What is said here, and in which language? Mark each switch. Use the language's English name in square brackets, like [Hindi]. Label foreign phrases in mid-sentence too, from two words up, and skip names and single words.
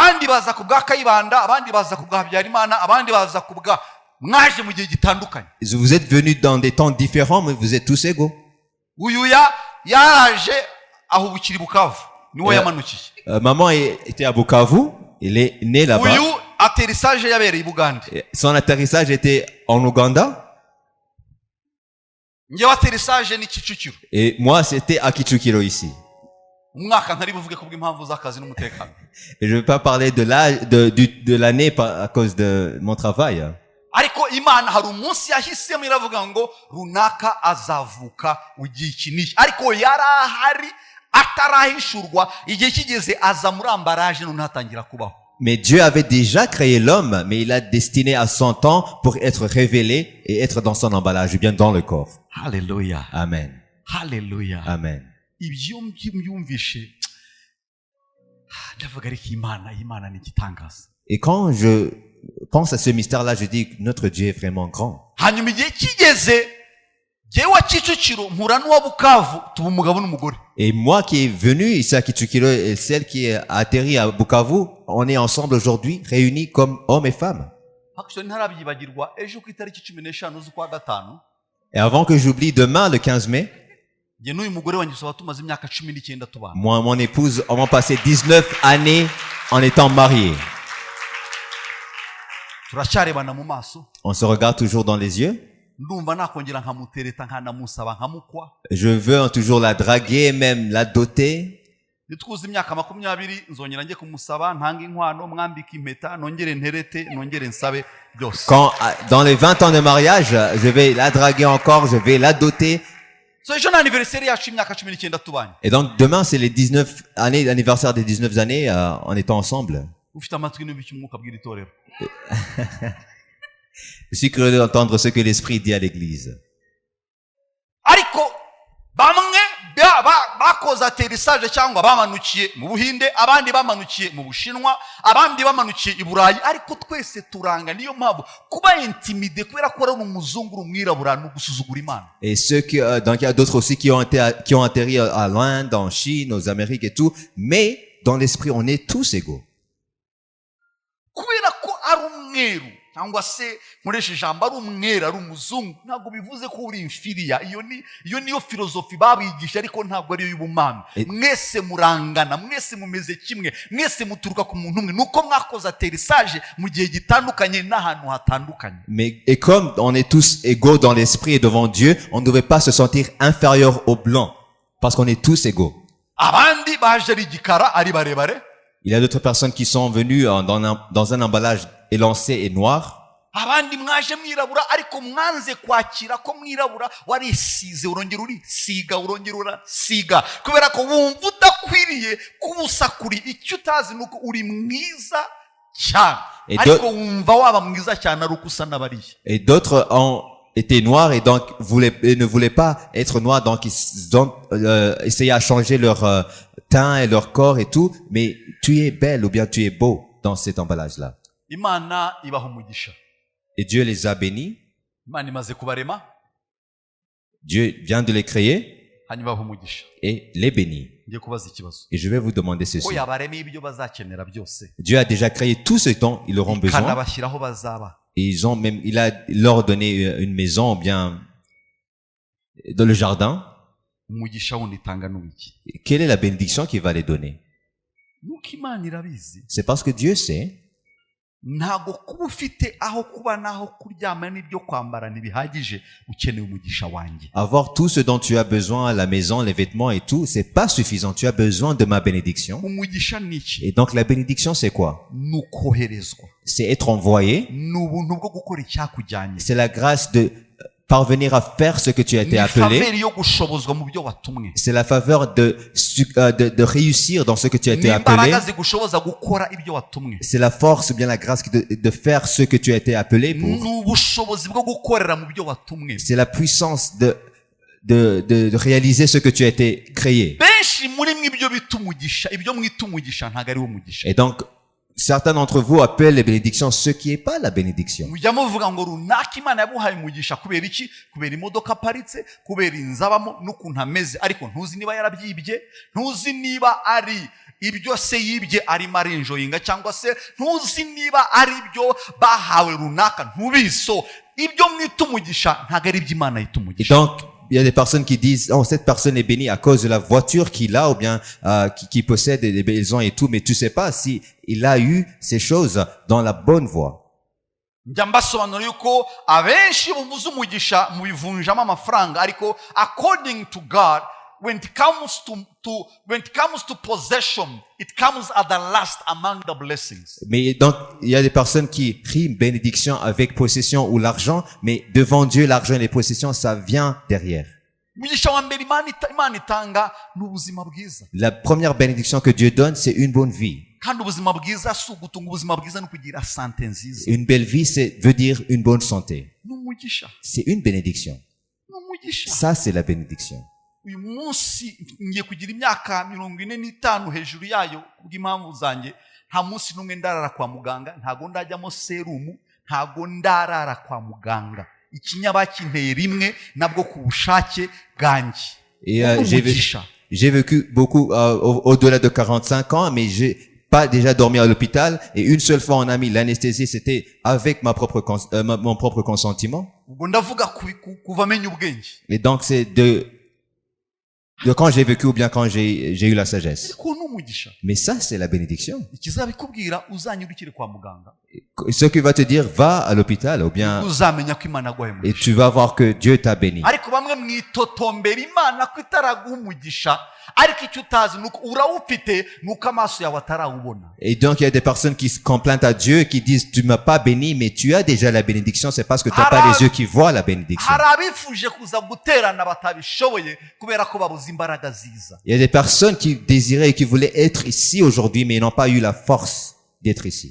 [French] Vous êtes venus dans des temps différents, mais vous êtes tous égaux. Maman était à Bukavu. Il est né là-bas. [Kinyarwanda] atterrissage yabereye i Bugande. [French] Son atterrissage était en Ouganda. [Kinyarwanda] Njyewe atterrissage ni Kicukiro. [French] Et moi, c'était à Kichukiro ici. [Kinyarwanda] Umwaka ntari buvuge kubw'impamvu z'akazi n'umutekano. [French] Et je ne vais pas parler de l'année à cause de mon travail. [Kinyarwanda] Ariko Imana hari umunsi yahisemo iravuga ngo runaka azavuka ugiye iki n'iki. Ariko yarahari atarahishurwa igihe kigeze aza muri ambaraje none hatangira kubaho. [French] Mais Dieu avait déjà créé l'homme, mais il a destiné à son temps pour être révélé et être dans son emballage, bien dans le corps. Hallelujah. Amen. Hallelujah. Amen. [Kinyarwanda] Ibyo mbyumvishe ndavuga ariko Imana ni igitangaza. [French] Et quand je pense à ce mystère-là, je dis que notre Dieu est vraiment grand. [Kinyarwanda] Hanyuma igihe kigeze jyewe wa Kicukiro mpura n'uwa Bukavu tuba umugabo n'umugore. [French] Et moi qui est venu ici à Kichukiro et celle qui est atterri à Bukavu, on est ensemble aujourd'hui, réunis comme hommes et femmes. [Kinyarwanda] Actually ntarabyibagirwa ejo ku itariki 15 z'ukwa gatanu. [French] Et avant que j'oublie, demain, le 15 mai, [Kinyarwanda] Jye n'uyu mugore wanjye soba tumaze imyaka 19 tubana. [French] moi et mon épouse avons passé 19 années en étant mariés. [Kinyarwanda] Turacyarebana mu maso. [French] On se regarde toujours dans les yeux. [Kinyarwanda] Ndumva nakongera nkamutereta nkanamusaba nkamukwa. [French] Je veux toujours la draguer, même la doter. [Kinyarwanda] Nitwuze imyaka 20 nzongera njye kumusaba ntanga inkwano mwambika impeta nongere nterete nongere nsabe byose. [French] Quand, dans les 20 ans de mariage, je vais la draguer encore, je vais la doter. [Kinyarwanda] So ejo n'anniversaire yacu imyaka 19 tubanye. [French] Et donc demain, c'est les 19 années, l'anniversaire des 19 années en étant ensemble. [Kinyarwanda] Ufite amatwi n'ibiki umwuka bw'iri torero. [French] Je suis curieux d'entendre ce que l'Esprit dit à l'Église. [Kinyarwanda] Ariko bamwe bakoze atterrissage cyangwa bamanukiye mu Buhinde, abandi bamanukiye mu Bushinwa, abandi bamanukiye i Burayi, ariko twese turanga. Niyo mpamvu kuba intimide kubera ko ari umuzungu umwirabura no gusuzugura Imana. [French] Et ceux qui, donc il y a d'autres aussi qui ont atterri à l'Inde, en Chine, aux Amériques et tout. Mais dans l'esprit, on est tous égaux. [Kinyarwanda] Kubera ko ari umweru cyangwa se mureshe ijambo ari umwera ari umuzungu ntabwo bivuze ko uri inferior. Iyo niyo filozofi babigisha ariko ntabwo ari y'ubumana. Mwese murangana, mwese mumeze kimwe, mwese muturuka ku muntu umwe. Nuko mwakoze atterrissage mu gihe gitandukanye n'ahantu hatandukanye. [French] Mais et comme on est tous égaux dans l'esprit et devant Dieu, on ne devait pas se sentir inférieur aux blancs parce qu'on est tous égaux. [Kinyarwanda] Abandi baje ari gikara ari barebare. [French] Il y a d'autres personnes qui sont venues dans un emballage élancé et noir. [Kinyarwanda] Abandi mwaje mwirabura ariko mwanze kwakira ko mwirabura warisize urongera urisiga urongera urasiga kubera ko wumva udakwiriye kubusa kuri icyo utazi nuko uri mwiza cyane ariko wumva waba mwiza cyane ari uko usa n'abariye. [French] Et d'autres ont été noirs et donc ne voulaient pas être noirs, donc ils ont essayé à changer leur teint et leur corps et tout. Mais tu es belle ou bien tu es beau dans cet emballage-là. [Kinyarwanda] Imana ibaha umugisha. [French] Et Dieu les a bénis. [Kinyarwanda] Imana imaze kubarema. [French] Dieu vient de les créer [Kinyarwanda] hanyuma ibaha umugisha [French] et les bénit. [Kinyarwanda] Ngiye kubaza ikibazo. [French] Et je vais vous demander ceci. [Kinyarwanda] Ko yabarema ibyo bazakenera byose. [French] Dieu a déjà créé tout ce dont ils auront besoin. [Kinyarwanda] Ikanabashyiraho bazaba. [French] Et il a leur donné une maison ou bien dans le jardin. [Kinyarwanda] Umugisha wundi itanga n'uwiki. [French] Quelle est la bénédiction qu'il va les donner? [Kinyarwanda] Nuko Imana irabizi. [French] C'est parce que Dieu sait. [Kinyarwanda] Ntago kuba ufite aho kuba naho kuryama n'ibyo kwambara ntibihagije ukeneye umugisha wanjye. [French] Avoir tout ce dont tu as besoin, la maison, les vêtements et tout, c'est pas suffisant. Tu as besoin de ma bénédiction. [Kinyarwanda] Umugisha ni iki? [French] Et donc la bénédiction, c'est quoi? [Kinyarwanda] Nukoherezwa. [French] C'est être envoyé. [Kinyarwanda] N'ubuntu bwo gukora icyakujyanye. [French] C'est la grâce de parvenir à faire ce que tu as été appelé. C'est la faveur de réussir dans ce que tu as été appelé. C'est la force ou bien la grâce de faire ce que tu as été appelé pour. C'est la puissance de réaliser ce que tu as été créé. Et donc, certains d'entre vous appellent les bénédictions ce qui n'est pas la bénédiction. [Kinyarwanda] ibyo se yibye arimo arenjoyinga cyangwa se ntuzi niba ari byo bahawe runaka ntubiso ibyo mwita umugisha ntago ari iby'Imana yita umugisha. [French] Donc il y a des personnes qui disent, oh, cette personne est bénie à cause de la voiture qu'il a ou bien qui possède des maisons et tout, mais tu sais pas si il a eu ces choses dans la bonne voie. [Kinyarwanda] njya mbasobanura yuko abenshi buvuze umugisha mubivunjamo amafaranga ariko [English] according to God when it comes to possession it comes at the last among the blessings. [French] Mais donc, il y a des personnes qui riment bénédiction avec possession ou l'argent, mais devant Dieu, l'argent et les possessions, ça vient derrière. [Kinyarwanda] umugisha wa mbere imana itanga ni ubuzima bwiza. [French] La première bénédiction que Dieu donne, c'est une bonne vie. [Kinyarwanda] kandi ubuzima bwiza si ugutunga ubuzima bwiza no kugira sante nziza. [French] Une belle vie, veut dire une bonne santé. [Kinyarwanda] ni umugisha. [French] C'est une bénédiction. [Kinyarwanda] ni umugisha. [French] Ça, c'est la bénédiction. [Kinyarwanda] uyu munsi ngiye kugira imyaka 45 hejuru yayo kubw'impamvu zanjye nta munsi n'umwe ndarara kwa muganga ntago ndajyamo serumu ntago ndarara kwa muganga ikinya bakinteye rimwe nabwo ku bushake bwanjye. [French] Et j'ai vécu beaucoup au-delà de 45 ans, mais j'ai pas déjà dormi à l'hôpital. Et une seule fois, on a mis l'anesthésie, c'était avec mon propre consentement. [Kinyarwanda] ubwo ndavuga kuva menya ubwenge. [French] Et donc, c'est de quand j'ai vécu ou bien quand j'ai eu la sagesse. [Kinyarwanda] ariko ni umugisha. [French] Mais ça, c'est la bénédiction. [Kinyarwanda] ikizabikubwira uzanyurukire kwa muganga. [French] Ce qui va te dire, va à l'hôpital ou bien, [Kinyarwanda] uzamenya ko imana yaguhaye et umugisha. [French] tu vas voir que Dieu t'a béni. [Kinyarwanda] ariko bamwe mwitotombera imana ko itaraguha umugisha ariko icyo utazi nuko urawufite nuko amaso yawe atarawubona. [French] Et donc, il y a des personnes qui se complainent à Dieu, qui disent, tu m'as pas béni, mais tu as déjà la bénédiction, c'est parce que tu n'as pas les yeux qui voient la bénédiction. [Kinyarwanda] hari abifuje kuza guterana batabishoboye kubera ko babuze imbaraga ziza. [French] Il y a des personnes qui désiraient et qui voulaient être ici aujourd'hui, mais n'ont pas eu la force d'être ici.